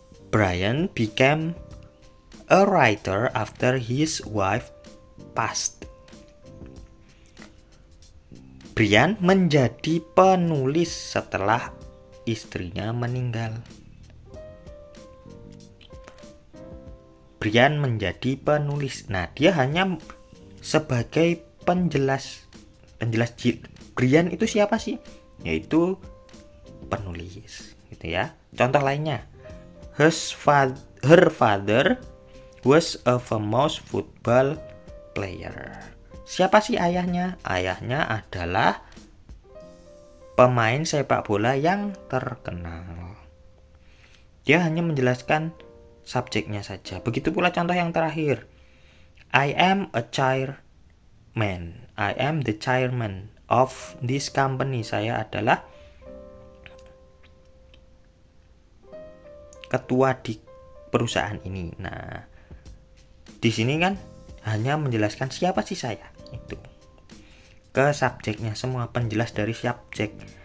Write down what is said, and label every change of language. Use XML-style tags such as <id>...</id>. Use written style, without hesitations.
<en>Brian became a writer after his wife passed.</en> <id>Brian menjadi penulis setelah istrinya meninggal. Brian menjadi penulis. Nah, dia hanya sebagai penjelas. Brian itu siapa sih? Yaitu penulis, gitu ya. Contoh lainnya,</id> <en>her father was a famous football player.</en> <id>Siapa sih ayahnya? Ayahnya adalah pemain sepak bola yang terkenal. Dia hanya menjelaskan subjeknya saja. Begitu pula contoh yang terakhir.</id> <en>I am a chairman. I am the chairman of this company.</en> <id>Saya adalah ketua di perusahaan ini. Nah, di sini kan hanya menjelaskan siapa sih saya. Itu ke subjeknya semua, penjelas dari subjek.</id>